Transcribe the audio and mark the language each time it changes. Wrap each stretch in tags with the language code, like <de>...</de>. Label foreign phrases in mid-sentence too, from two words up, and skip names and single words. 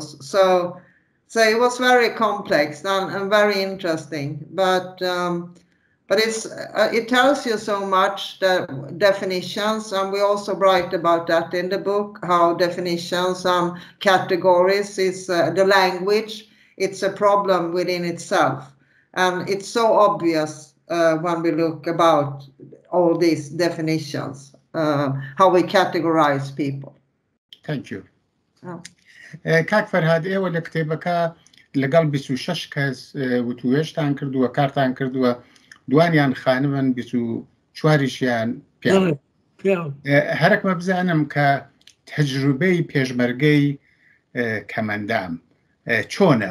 <en>So it was very complex and very interesting, but it tells you so much, the definitions, and we also write about that in the book, how definitions and categories is the language. It's a problem within itself, and it's so obvious when we look about all these definitions, how we categorize people. Thank you.</en> <ckb>کاک فەرھاد ئێوە لە کتێبەکە لەگەڵ 26 کەس وتووێژتان کردووە کارتان کردووە دوانیان خانمن 24یان هەرەکمە بزانم کە تەجروبەی پێشمەرگەی کەمەندام چۆنە؟</ckb>